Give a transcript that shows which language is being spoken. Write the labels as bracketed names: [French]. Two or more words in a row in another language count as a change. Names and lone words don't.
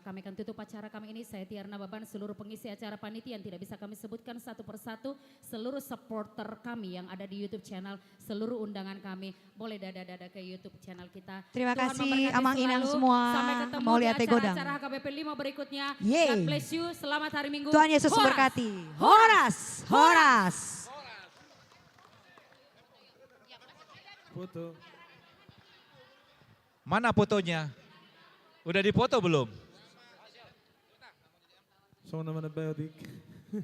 [Indonesian] Kami akan tutup acara kami ini. Saya Tiarna Baban, seluruh pengisi acara panitia yang tidak bisa kami sebutkan satu persatu, seluruh supporter kami yang ada di YouTube channel, seluruh undangan kami, boleh dada-dada ke YouTube channel kita. Terima Tuhan kasih memberkati Amang selalu. Inang semua. Sampai ketemu Mau di lihat Godang. acara-acara HKBP 5 berikutnya. Yeay. [English] God bless you. [Indonesian] Selamat hari Minggu. Tuhan Yesus Horas. memberkati. Horas, horas. Foto. Mana fotonya? Udah dipoto belum? Sama nama biotik.